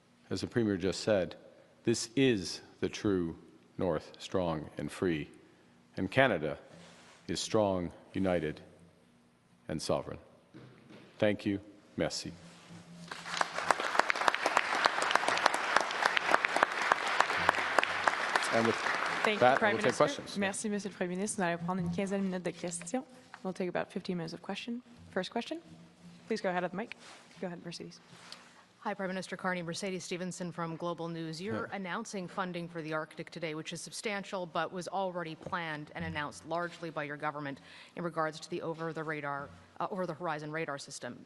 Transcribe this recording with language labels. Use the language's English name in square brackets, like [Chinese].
[English] As the Premier just said, this is the true North, strong and free. And Canada is strong, united, and sovereign. Thank you. Merci. And with that, I will take questions. [French] Merci, Monsieur le Premier ministre. Nous allons prendre une quinzaine de minutes de questions. [English] We'll take about 15 minutes of question. First question. Please go ahead at the mic. Go ahead, Mercedes. Hi, Prime Minister Carney. Mercedes Stevenson from Global News. You're announcing funding for the Arctic today, which is substantial, but was already planned and announced largely by your government in regards to the over-the-horizon radar system.